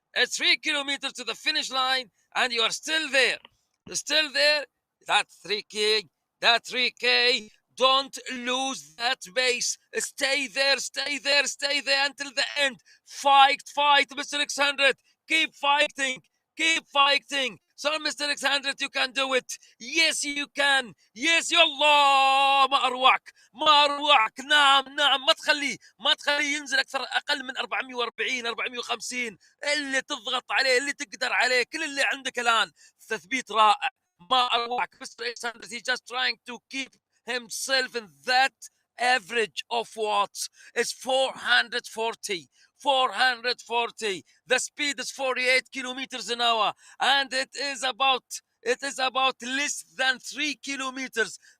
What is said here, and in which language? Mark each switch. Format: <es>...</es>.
<en>It's 3 kilometers to the finish line, and you are still there. That's 3K. That 3K. Don't lose that base. Stay there, stay there, stay there until the end. Fight, fight, Mr. 600. Keep fighting, keep fighting. So, Mr. 600, you can do it. Yes, you can.</en> <ar>Yes, يلا ما أروعك، ما أروعك. نعم نعم، ما تخليه ينزل أكثر، أقل من 440 450. اللي تضغط عليه، اللي تقدر عليه، كل اللي عندك الآن. تثبيت رائع. ما أروعك. Mr.</ar> <en>800, he's just trying to keep himself in that average of watts. It's 440. 440. The speed is 48 kilometers an hour, and it is about less than 3 kilometers.</en>